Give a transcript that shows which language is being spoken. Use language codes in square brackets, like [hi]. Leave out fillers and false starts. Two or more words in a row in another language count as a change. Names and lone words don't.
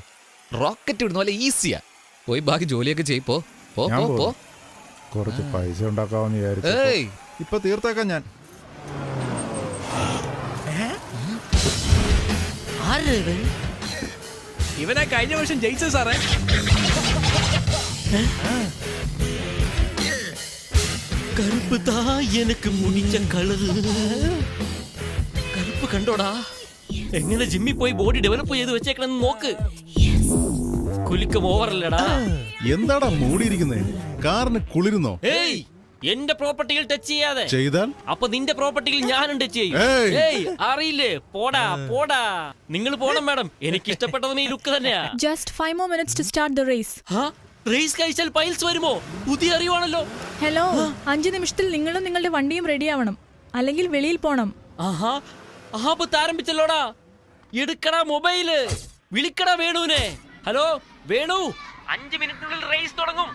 [ml] റോക്കറ്റ് വിടുന്ന പോലെ ഈസിയാ. പോയി ബാക്കി ജോലിയൊക്കെ ചെയ്യ്. പോ പോ ഞാൻ പോ പോ. കുറച്ച് പൈസ ഉണ്ടാക്കാമെന്ന് വിചാരിച്ചു. ഏയ് ഇപ്പൊ തീർത്തേക്കാം ഞാൻ. ഇവനെ കഴിഞ്ഞ വർഷം ജയിച്ചു സാറേ. [ta] கருப்பு தான் எனக்கு முடிச்ச കളറ്. [ml] കറുപ്പ് കണ്ടോടാ? എങ്ങനെ ജിമ്മിൽ പോയി ബോഡി ഡെവലപ്പ് ചെയ്ത് വെച്ചേക്കണെന്ന് നോക്ക്. കുലുക്കം ഓവറല്ലടാ. എന്താടാ മൂടിയിരിക്കുന്നേ? കാറിന് കുളിരുന്നോ? ഏയ് എന്റെ പ്രോപ്പർട്ടിയിൽ ടച്ച് ചെയ്യാതെ. ചെയ്താൽ അപ്പൊ നിന്റെ പ്രോപ്പർട്ടിയിൽ ഞാനും ടച്ച് ചെയ്യും. ഏയ്. ഏയ് അറിയില്ലേ? പോടാ പോടാ. നിങ്ങൾ പോണം മാഡം. എനിക്ക് ഇഷ്ടപ്പെട്ടതും ഈ ലുക്ക് തന്നെയാ. [en] Just 5 more minutes to start the race. [ml] റേസ് കഴിച്ചാൽ പൈൽസ് വരുമോ? പുതിയ അറിവാണല്ലോ. ഹലോ, 5 നിമിഷത്തിൽ നിങ്ങളും നിങ്ങളുടെ വണ്ടിയും റെഡി ആവണം, അല്ലെങ്കിൽ വെളിയിൽ പോണം. ആഹാ, ആപത്ത് ആരംഭിച്ചല്ലോടാ. എടുക്കടാ മൊബൈല്, വിളിക്കടാ വേണുവിനെ. ഹലോ വേണു, 5 മിനിറ്റിനുള്ളിൽ റേസ് തുടങ്ങും.